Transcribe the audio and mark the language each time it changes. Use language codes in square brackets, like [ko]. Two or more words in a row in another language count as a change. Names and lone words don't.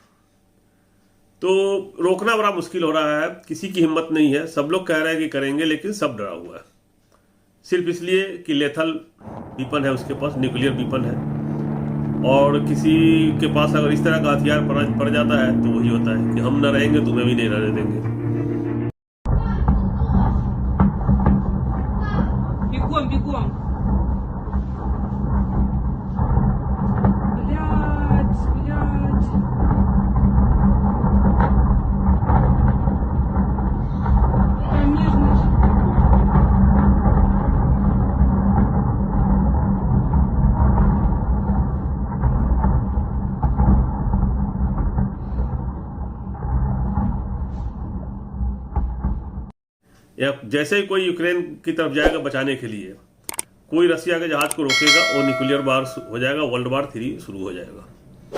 [hi] तो रोकना बड़ा मुश्किल हो रहा है, किसी की हिम्मत नहीं है। सब लोग कह रहे हैं कि करेंगे, लेकिन सब डरा हुआ है, सिर्फ इसलिए कि [en] lethal weapon [hi] है उसके पास, [en] nuclear weapon [hi] है। और किसी के पास अगर इस तरह का हथियार पड़ जाता है, तो वही होता है कि हम न रहेंगे, तुम्हें भी नहीं रहने देंगे। [ru] Бегом, бегом. Блядь, блядь. Конечно же. [hi] या जैसे ही कोई यूक्रेन की तरफ जाएगा बचाने के लिए, कोई रसिया के जहाज को रोकेगा, वो [en] nuclear war [hi] हो जाएगा, [en] world war 3 [hi] शुरू हो जाएगा।